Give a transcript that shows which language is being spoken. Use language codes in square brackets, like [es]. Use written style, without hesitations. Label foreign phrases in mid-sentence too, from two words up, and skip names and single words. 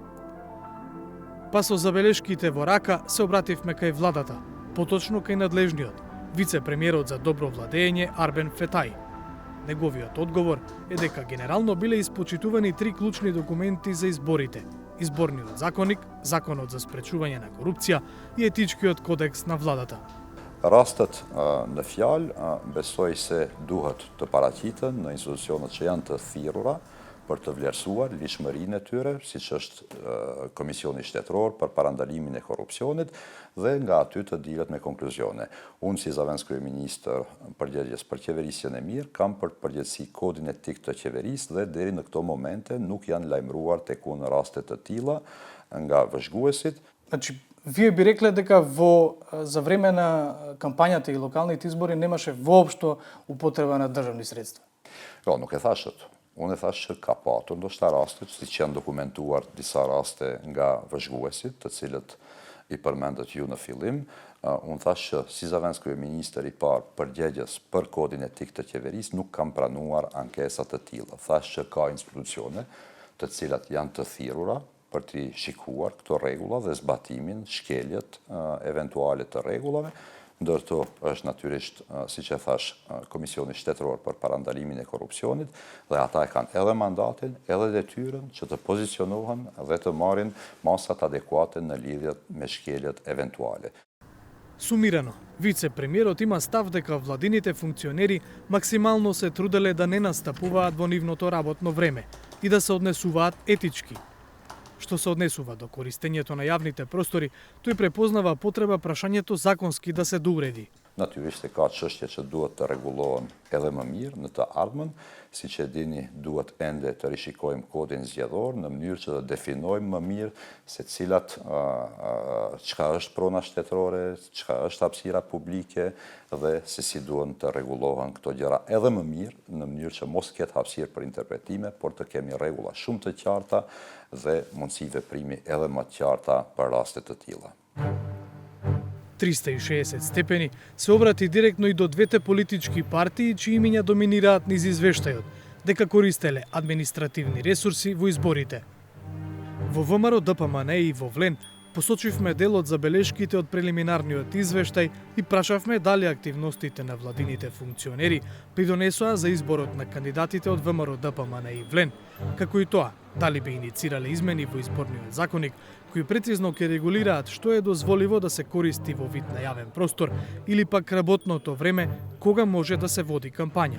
[mk] Па со забелешките во рака се обративме кај владата, поточно кај надлежниот, вице-премиерот за добро владење Арбен Фетај. Неговиот одговор е дека генерално биле испочитувани 3 клучни документи за изборите: Изборниот законник, Законот за спречување на корупција и Етичкиот кодекс на владата. [sq] Rastet në fjalë besoj se duhet të paraqiten në institucionet që janë të thirrura për të vlerësuar ligjshmërinë e tyre, siç është Komisioni Shtetëror për parandalimin e korrupsionit dhe nga aty të dilet me konkluzione. Unë si zavendës kryeministër përgjegjës për qeverisjen e mirë kam për përgjegjësi kodin etik të qeverisë dhe deri në këto momente nuk janë lajmëruar tek unë raste të tilla nga vëzhguesit. [mk] Значи, вие би рекле дека за време на кампањата и локалните избори немаше воопшто употреба на државни средства? [sq] Jo, nuk e thash atë. Unë e thash që ka patur ndoshta raste, siç janë dokumentuar disa raste nga vëzhguesit, të cilët i përmendët ju në fillim. Unë thash që si zavendës kryeministër i parë përgjegjës për kodin etik të qeverisë nuk kam pranuar ankesa të tilla. Thash që ka institucione të cilat janë të thirrura për të shikuar këto rregulla dhe zbatimin, shkeljet eventuale të rregullave, ndërto është natyrisht, siç e thash, Komisioni Shtetëror për parandalimin e korrupsionit dhe ata e kanë edhe mandatin, edhe detyrën që të pozicionohen dhe të marrin masat adekuate në lidhje me shkeljet eventuale. [mk] Сумирано, вице-премиерот има став дека владините функционери максимално се труделе да не настапуваат во нивното работно време и да се однесуваат етички. Што се однесува до користењето на јавните простори, тој препознава потреба прашањето законски да се доуреди. [sq] Natyrisht ka çështje që duhet të rregullohen edhe më mirë në të ardhmen, siç e dini, duhet ende të rishikojmë kodin zgjedhor në mënyrë që të definojmë më mirë se cilat çka është prona shtetërore, çka është hapësira publike dhe se si duhen të rregullohen këto gjëra edhe më mirë në mënyrë që mos ketë hapësirë për interpretime, por të kemi rregulla shumë të qarta dhe mundësi veprimi edhe më të qarta për raste të tilla. [mk] 360 степени се обрати директно и до двете политички партии чии имиња доминираат низ извештајот, дека користеле административни ресурси во изборите. Во ВМРО ДПМН и во Влен посочивме дел од забелешките од прелиминарниот извештај и прашавме дали активностите на владините функционери придонесоа за изборот на кандидатите од ВМРО ДПМН и Влен, како и тоа дали би иницирале измени во изборниот законник кои прецизно ќе регулираат што е дозволиво да се користи во вид на јавен простор или пак работното време кога може да се води кампања.